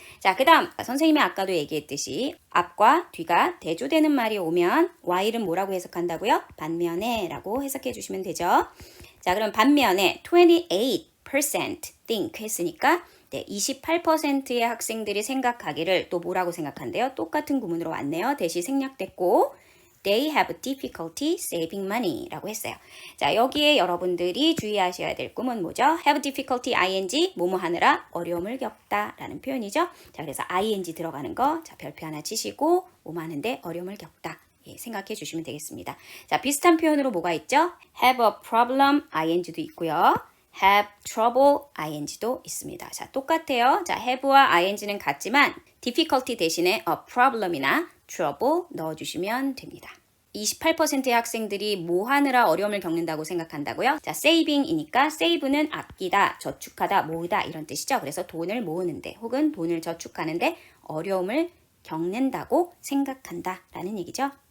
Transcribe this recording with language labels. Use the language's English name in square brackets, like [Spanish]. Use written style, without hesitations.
[Korean] 자, 그 다음 선생님이 아까도 얘기했듯이 앞과 뒤가 대조되는 말이 오면 while은 뭐라고 해석한다고요? 반면에 라고 해석해 주시면 되죠. 자, 그럼 반면에 28% think 했으니까 28%의 학생들이 생각하기를 또 뭐라고 생각한대요? 똑같은 구문으로 왔네요. 대시 생략됐고 [English] They have difficulty saving money [Korean] 라고 했어요. 자, 여기에 여러분들이 주의하셔야 될 꿈은 뭐죠? [English] have difficulty ing, [Korean] 뭐뭐 하느라 어려움을 겪다 라는 표현이죠. 자, 그래서 ing 들어가는 거, 자, 별표 하나 치시고, 뭐뭐 하는데 어려움을 겪다. 예, 생각해 주시면 되겠습니다. 자, 비슷한 표현으로 뭐가 있죠? [English] have a problem ing도 [Korean] 있고요. [English] have trouble ing도 [Korean] 있습니다. 자, 똑같아요. 자, have와 ing는 같지만 difficulty 대신에 a problem이나 trouble 넣어주시면 됩니다. 28%의 학생들이 뭐 하느라 어려움을 겪는다고 생각한다고요? 자, saving이니까 save는 아끼다, 저축하다, 모으다 이런 뜻이죠. 그래서 돈을 모으는데 혹은 돈을 저축하는데 어려움을 겪는다고 생각한다 라는 얘기죠.